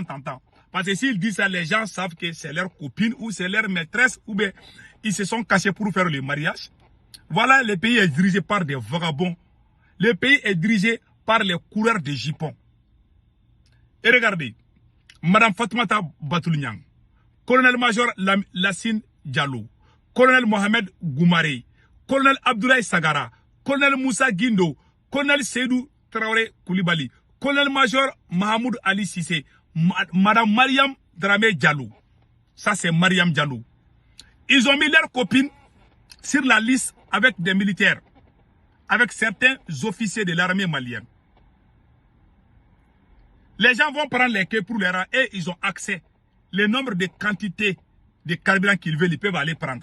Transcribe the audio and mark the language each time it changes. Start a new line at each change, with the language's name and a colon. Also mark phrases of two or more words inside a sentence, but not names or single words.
French: Parce que s'ils disent ça, les gens savent que c'est leur copine ou c'est leur maîtresse ou bien ils se sont cachés pour faire le mariage. Voilà, le pays est dirigé par des vagabonds. Le pays est dirigé par les coureurs de jupons. Et regardez, Madame Fatoumata Batoulignan, colonel-major Lassine Diallo, colonel Mohamed Goumaré, colonel Abdoulaye Sagara, colonel Moussa Guindo, colonel Seydou Traoré Koulibaly, colonel-major Mahamoud Ali Sissé, Madame Mariam Dramé Diallo. Ça, c'est Mariam Diallo. Ils ont mis leurs copines sur la liste avec des militaires, avec certains officiers de l'armée malienne. Les gens vont prendre les quais pour les rangs et ils ont accès. Le nombre de quantités de carburant qu'ils veulent, ils peuvent aller prendre.